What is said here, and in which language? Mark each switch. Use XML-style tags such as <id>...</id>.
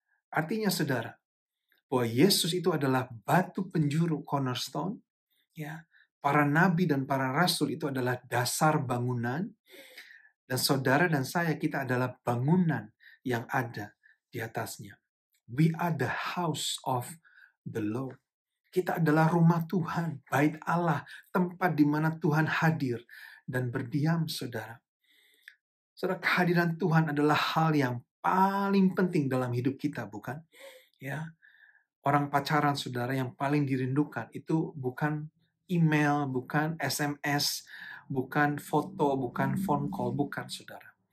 <id>Artinya saudara, bahwa Yesus itu adalah batu penjuru cornerstone, ya. Para nabi dan para rasul itu adalah dasar bangunan, dan saudara dan saya, kita adalah bangunan yang ada di atasnya.</id> <en>We are the house of the Lord.</en> <id>Kita adalah rumah Tuhan, bait Allah, tempat di mana Tuhan hadir dan berdiam, saudara. Saudara, kehadiran Tuhan adalah hal yang paling penting dalam hidup kita, bukan? Ya, orang pacaran, saudara, yang paling dirindukan itu bukan email, bukan SMS, bukan foto, bukan phone call, bukan, saudara.</id>